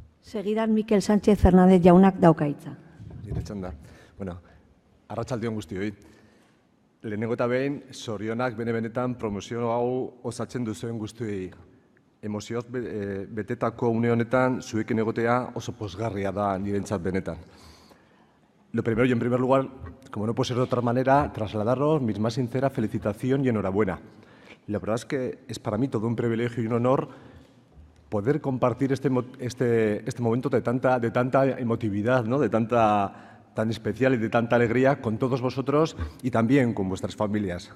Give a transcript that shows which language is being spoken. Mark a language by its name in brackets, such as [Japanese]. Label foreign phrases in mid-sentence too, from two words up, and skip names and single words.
[Basque] Segidan Mikel Sánchez Fernández jaunak dauka hitza. Nire txanda. Bueno, arratsaldeon guztioi. Lehenengo eta behin, zorionak benetan promozio hau osatzen duzuen guztioi. Emozioz betetako une honetan zuekin egotea oso pozgarria da nirentzat benetan. [Spanish] Lo primero y en primer lugar, como no puede ser de otra manera, trasladaros mi más sincera felicitación y enhorabuena. La verdad es que es para mí todo un privilegio y un honor poder compartir este momento de tanta emotividad, ¿no? tan especial y de tanta alegría con todos vosotros y también con vuestras familias.